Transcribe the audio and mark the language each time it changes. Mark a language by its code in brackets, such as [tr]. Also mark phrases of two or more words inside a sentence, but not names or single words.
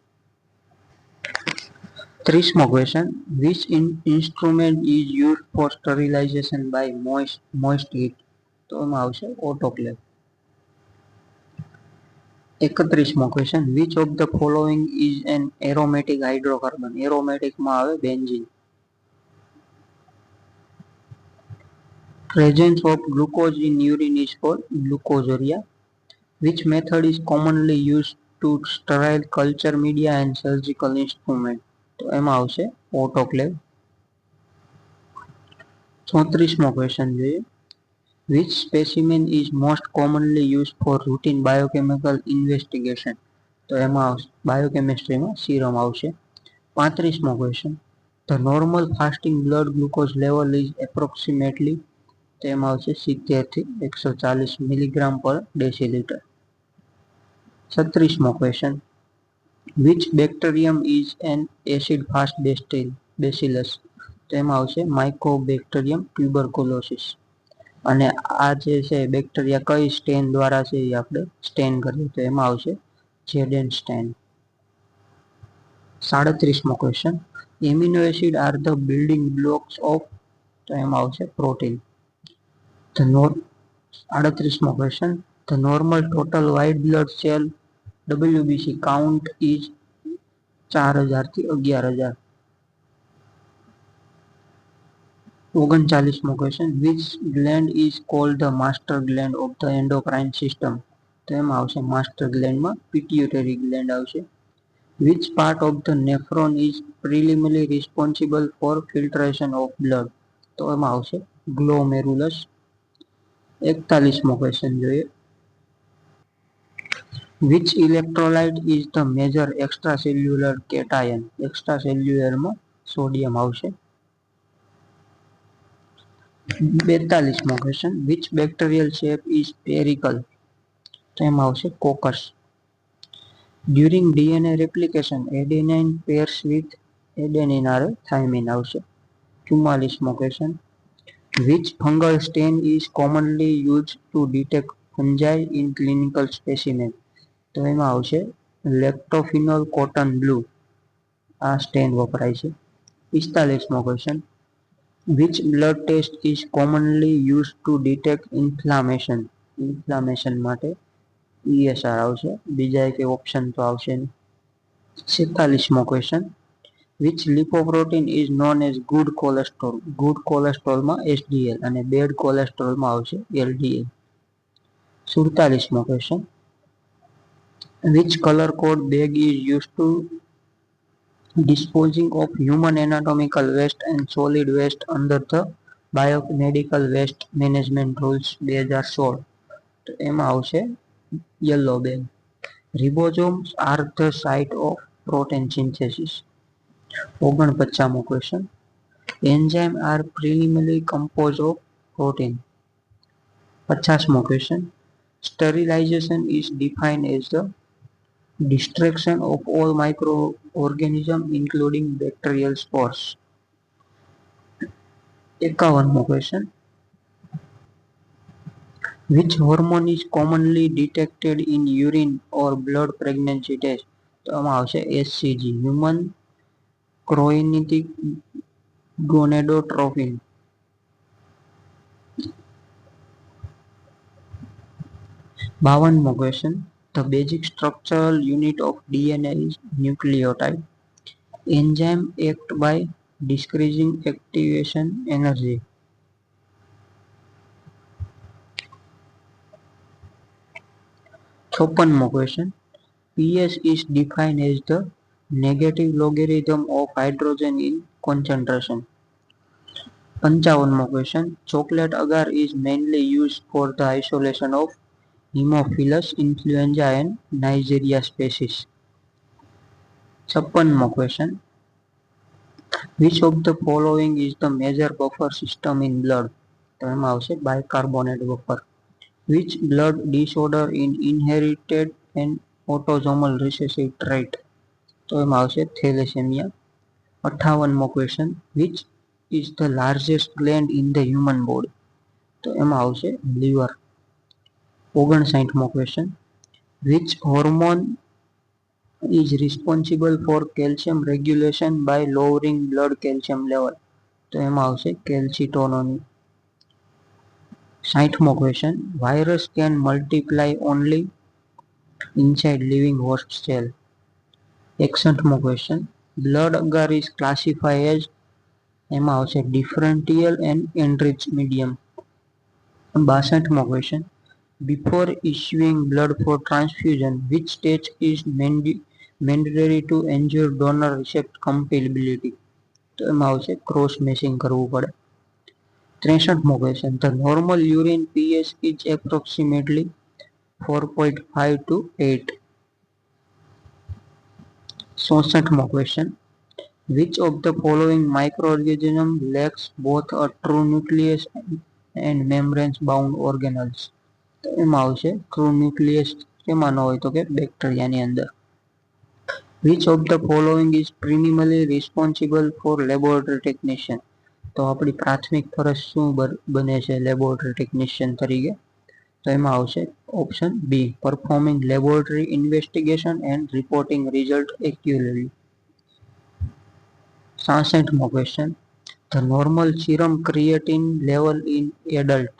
[gu] 30મો ક્વેશ્ચન, [en] which instrument is used for sterilization by moist heat? [gu] તો એમાં આવશે ઓટોક્લેવ. 31મો ક્વેશ્ચન, [en] which of the following is an aromatic hydrocarbon? [gu] એરોમેટિકમાં આવે બેન્ઝીન. [en] Presence of glucose in urine is called glucosuria. Which method is commonly used to sterile culture media and surgical instrument? [gu] તો એમાં આવશે ઓટોક્લેવ. 34મો ક્વેશ્ચન જોઈએ, [en] which specimen is most commonly used for routine biochemical investigation? [gu] તો એમાં બાયોકેમિસ્ટ્રીમાં સીરમ આવશે. 35મો ક્વેશ્ચન, [en] the normal fasting blood glucose level is approximately? [gu] તો એમાં આવશે 70 થી 140 [en] milligram per deciliter. [gu] 36મો ક્વેશ્ચન, [en] which bacterium is an acid fast bacillus? [gu] તો એમાં આવશે માઇકોબેક્ટેરિયમ ટ્યુબરક્યુલોસિસ. અને આ જે છે બેક્ટેરિયા કઈ સ્ટેન દ્વારા છે એ આપણે સ્ટેન કરીએ તો એમાં આવશે જેડેન સ્ટેન. 37મો ક્વેશ્ચન, [en] amino acid are the building blocks of? [gu] તો એમાં આવશે પ્રોટીન. 38મો ક્વેશ્ચન, [en] the normal total white blood cell WBC count is 4000 થી 11000. [gu] 39મો ક્વેશ્ચન, [en] which gland is called the master gland of the endocrine system? [gu] તો એમાં આવશે માસ્ટર ગ્લેન્ડમાં [en] pituitary gland [gu] આવશે. [en] which part of the nephron is primarily responsible for filtration of blood? [gu] તો એમાં આવશે ગ્લોમેરુલસ. 41મો ક્વેશ્ચન જોઈએ, [en] which electrolyte is the major extracellular cation? [gu] એક્સ્ટ્રાસેલ્યુલરમાં સોડિયમ આવશે. 42મો ક્વેશ્ચન, [en] which bacterial shape is spherical? [gu] તો એમાં આવશે કોકસ. [en] during DNA replication adenine pairs with adenine are thymine આવશે. [gu] 44મો ક્વેશ્ચન, [en] which fungal stain is commonly used to detect fungi in clinical specimen? [gu] તો એમાં આવશે [en] lactophenol cotton blue, [gu] આ સ્ટેન વપરાય છે. 45મો ક્વેશ્ચન, [en] which blood test is commonly used to detect inflammation? [gu] ઇન્ફ્લામેશન માટે ESR આવશે, બીજા એક ઓપ્શન તો આવશે નહીં. 46મો ક્વેશ્ચન, [en] which lipoprotein is known as good cholesterol? [gu] ગુડ કોલેસ્ટ્રોલમાં HDL અને બેડ કોલેસ્ટ્રોલમાં આવશે LDL. 47મો ક્વેશ્ચન, [en] which color code bag is used to disposing of human anatomical waste and solid waste under the biomedical waste management rules 2016? [gu] તો એમાં આવશે [en] yellow bag. ribosomes are the site of protein synthesis. [gu] 49મો ક્વેશ્ચન, [en] enzyme are primarily composed of protein. [gu] 50મો ક્વેશ્ચન, [en] sterilization is defined as the destruction of all microorganisms including bacterial spores. [gu] 51મો ક્વેશ્ચન, [en] which hormone is commonly detected in urine or blood pregnancy test? [gu] તો આમાં આવશે HCG, [en] human chorionic gonadotropin. [gu] 52મો ક્વેશ્ચન, [en] the basic structural unit of DNA is nucleotide. Enzyme act by decreasing activation energy. [gu] 56મો ક્વેશ્ચન, [en] pH is defined as the negative logarithm of hydrogen in concentration. [gu] 55મો ક્વેશ્ચન, [en] chocolate agar is mainly used for the isolation of Haemophilus influenza and Neisseria species. [gu] 56મો ક્વેશ્ચન, [en] which of the following is the major buffer system in blood? [gu] તો એમાં આવશે [en] bicarbonate buffer. which blood disorder in inherited and autosomal recessive trait? [gu] તો એમાં આવશે થેલેસેમિયા. 58મો ક્વેશ્ચન, [en] which is the largest gland in the human body? [gu] તો એમાં આવશે લીવર. 59મો ક્વેશ્ચન, [en] which hormone is responsible for calcium regulation by lowering blood calcium level? [gu] તો એમાં આવશે કેલ્સિટોનોની. 60મો ક્વેશ્ચન, [en] virus can multiply only inside living host cell? [gu] 61મો ક્વેશ્ચન, [en] blood agar is classified as? [gu] એમાં આવશે [en] differential and enriched medium. [gu] 62મો ક્વેશ્ચન, [en] before issuing blood for transfusion, which stage is mandatory to ensure donor receipt compatibility? [gu] તો એમાં આવશે [en] cross matching [gu] કરવું પડે. 63મો ક્વેશ્ચન, [en] the normal urine pH is approximately 4.5 to 8. [gu] 64મો ક્વેશ્ચન, [en] which of the following microorganism lacks both a true nucleus and membranes bound organelles? [gu] તો એમાં આવશે ટ્રુ ન્યુક્લિયસ કેમાં ન હોય તો કે બેક્ટેરિયાની અંદર. [en] Which of the following is primarily responsible for laboratory technician? [gu] તો આપણી પ્રાથમિક ફરજ શું બને છે [en] laboratory technician [gu] તરીકે? તો એમાં આવશે [en] option B, performing laboratory investigation and reporting result accurately. [gu] 66મો ક્વેશ્ચન, [en] the normal serum creatine level in adult?